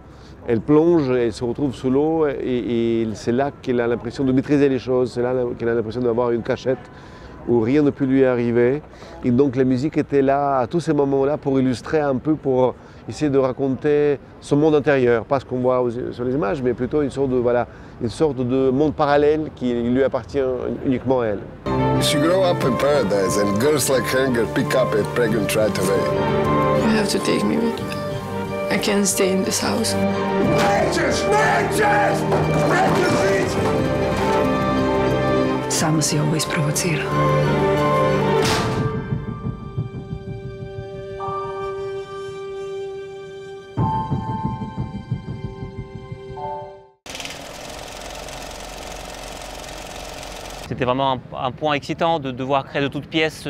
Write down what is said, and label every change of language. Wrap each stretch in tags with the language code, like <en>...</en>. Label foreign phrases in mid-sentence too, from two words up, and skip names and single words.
<fr>Elle plonge, elle se retrouve sous l'eau et c'est là qu'elle a l'impression de maîtriser les choses, c'est là qu'elle a l'impression d'avoir une cachette où rien ne peut lui arriver. Et donc la musique était là à tous ces moments-là pour illustrer un peu, pour essayer de raconter son monde intérieur, pas ce qu'on voit sur les images, mais plutôt une sorte de monde parallèle qui lui appartient uniquement à elle.</fr> <en>She grew up in paradise and girls like her get pick up and pregnant right away. You have to take me with you. I can't stay in this house.</en> <hr>Samo si ovo isprovocirala.</hr> <fr>C'était vraiment un point excitant de devoir créer de toutes pièces</fr>